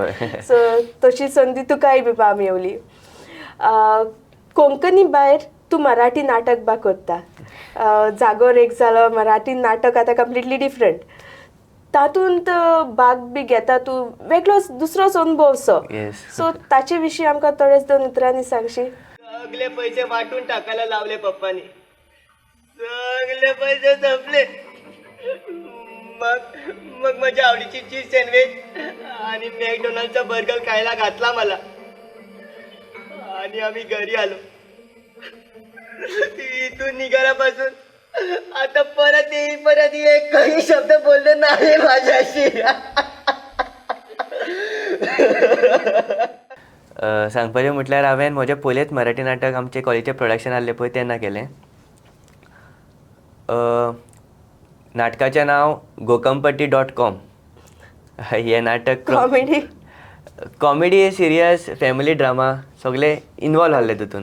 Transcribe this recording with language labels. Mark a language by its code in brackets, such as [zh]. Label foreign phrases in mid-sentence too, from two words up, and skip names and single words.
[kok] सो तशी संदी तुकाय बी मेवली. कोंकणी भायर तूं मराठी नाटक बा करता. जागोर एक जालो, मराठी नाटक आतां [en] completely different. [kok] तातूंत भाग बी घेता तूं, वेगळोच दुसरोच अनुभव सो ताचे विशीं आमकां थोडेच 2 उतरांनी सांगशी. [mr] सगळे पयशे वाटून टाकायला लावले पप्पानी. सगळे पयशे संपले. मग माझ्या आवडीची [en] cheese sandwich [mr] आणि मॅकडोनल्डचा बर्गर खायला घातला मला. आणि आम्ही घरी आलो. इथून निघाल्यापासून आता परत ये काही शब्द बोलले नाही माझ्याशी. [kok] सांगपाचें म्हटल्यार हांवें म्हजें पयलेंच मराठी नाटक आमचे कॉलेजीचें प्रोडक्शन आसलें पळय तेन्ना केलें. नाटकाचें नांव gokampatti.com. हें नाटक [en] comedy, serious, family drama [kok] सगळे इनवॉल्व आहले तितून.